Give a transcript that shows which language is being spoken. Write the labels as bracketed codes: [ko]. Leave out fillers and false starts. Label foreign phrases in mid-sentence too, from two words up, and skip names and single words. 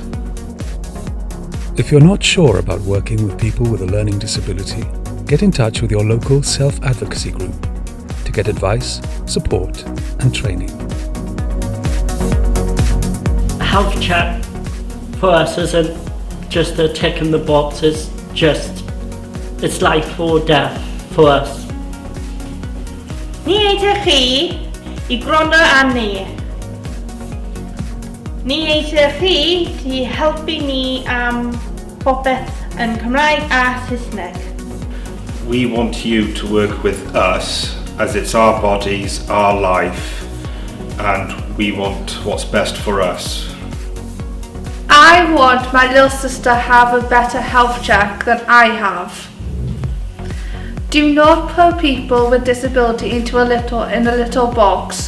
[en] If you're not sure about working with people with a learning disability, get in touch with your local self-advocacy group to get advice, support and training. A health check for us isn't just a tick in the box, it's life or death for us. [cy] Ni eisiau chi I gwrando ar ni. Ni eisiau chi I helpu ni am popeth yn Cymraeg a Saesneg. [en] We want you to work with us, as it's our bodies, our life, and we want what's best for us. I want my little sister to have a better health check than I have. Do not put people with disability in a little box.